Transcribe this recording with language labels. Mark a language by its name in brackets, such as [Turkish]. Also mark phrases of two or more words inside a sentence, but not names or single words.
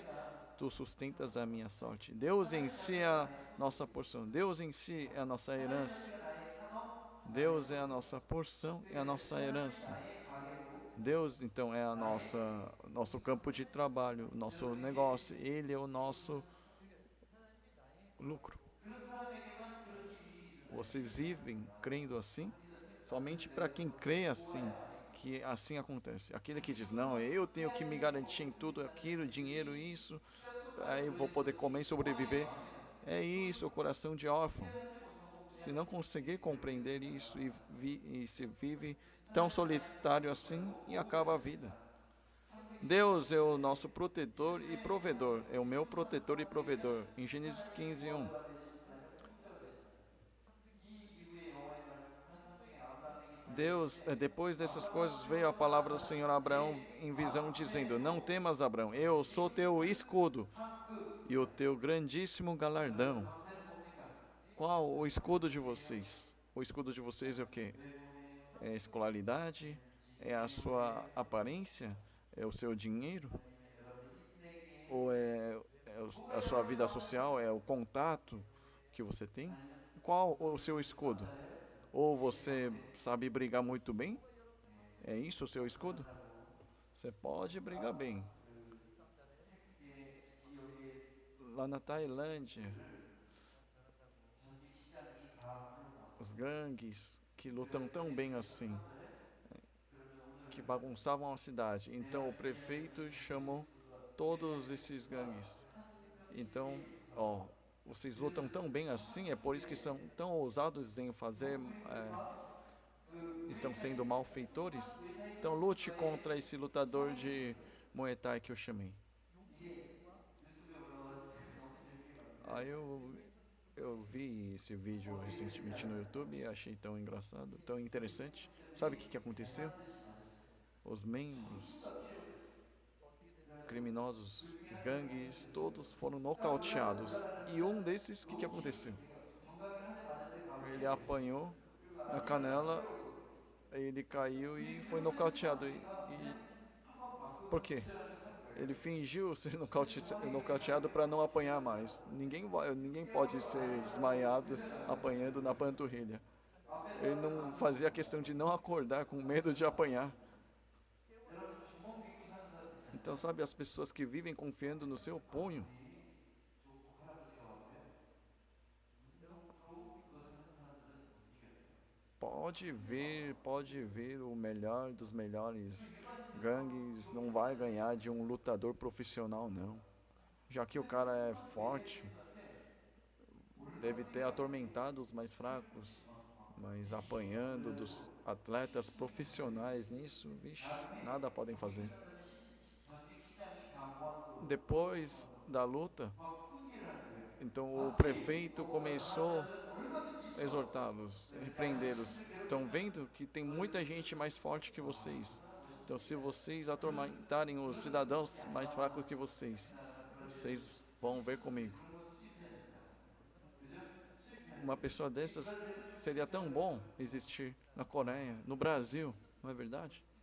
[Portuguese] Tu sustentas a minha sorte. Deus em si é a nossa porção. Deus em si é a nossa herança. Deus é a nossa porção e a nossa herança. Deus, então, é nosso campo de trabalho, nosso negócio. Ele é o nosso lucro. [Korean] 그런 사람에게만 그런 길이 [Portuguese] Vocês vivem crendo assim? Somente para quem crê assim, que assim acontece. Aquele que diz, não, eu tenho que me garantir em tudo aquilo, dinheiro, isso, aí eu vou poder comer e sobreviver. É isso, o coração de órfão. Se não conseguir compreender isso e se vive tão solitário assim, e acaba a vida. Deus é o nosso protetor e provedor, é o meu protetor e provedor. Em Gênesis 15:1. [Korean] 이 이후에 여호와의 말씀은 산중에 아브라함에게 [Portuguese] Deus, depois dessas coisas, veio a palavra do Senhor a Abraão em visão, dizendo, não temas, Abraão, eu sou teu escudo e o teu grandíssimo galardão. [Korean] 방패는 뭡니까? [Portuguese] Qual o escudo de vocês? O escudo de vocês é o quê? É a escolaridade? É a sua aparência? É o seu dinheiro? Ou a sua vida social? É o contato que você tem? Qual o seu escudo? Ou você sabe brigar muito bem? É isso o seu escudo? Você pode brigar bem. [Korean] 지역의 [Portuguese] Lá na Tailândia, [Korean] 전직 시장이 다 불러모았어요. [Portuguese] os gangues que lutam tão bem assim, que bagunçavam a cidade. Então o prefeito chamou todos esses gangues. Então, vocês lutam tão bem assim, é por isso que são tão ousados em fazer, estão sendo malfeitores. Então lute contra esse lutador de Muay Thai que eu chamei. [Korean] 유튜브에 올라와서 제가 너무 재밌게 봤는데 [Portuguese] Aí eu vi esse vídeo recentemente no YouTube e achei tão engraçado, tão interessante. Sabe o que aconteceu? Os membros criminosos, os gangues, todos foram nocauteados. E um desses, o que aconteceu? [Korean] 정강이를 한 대 맞았는데 가만히 [Portuguese] Ele apanhou na canela, ele caiu e foi nocauteado. Por quê? Ele fingiu ser nocauteado para não apanhar mais. Ninguém pode ser desmaiado apanhando na panturrilha. Ele não fazia questão de não acordar com medo de apanhar. [Korean] 여러분 주먹 믿고 사는 사람들 있잖아요. [Portuguese] Então, sabe, as pessoas que vivem confiando no seu punho, [Korean] 좋고 할아버지가 와도요. 운동으로 믿고 사는 사람들은 못 이겨요. [Portuguese] pode ver o melhor dos melhores gangues, não vai ganhar de um lutador profissional, não. Já que o cara é forte, deve ter atormentado os mais fracos, mas apanhando dos atletas profissionais nisso, vixe, nada podem fazer. [Korean] 전직 시장이 다 모아놓고 [Portuguese] Depois da luta, [Korean] 막 훈계를 하는 거예요. [Portuguese] então o prefeito começou a exortá-los, repreendê-los. Estão vendo que tem muita gente mais forte que vocês. Então, se vocês atormentarem os cidadãos mais fracos que vocês vão ver comigo. Uma pessoa dessas seria tão bom existir na Coreia, no Brasil, não é verdade?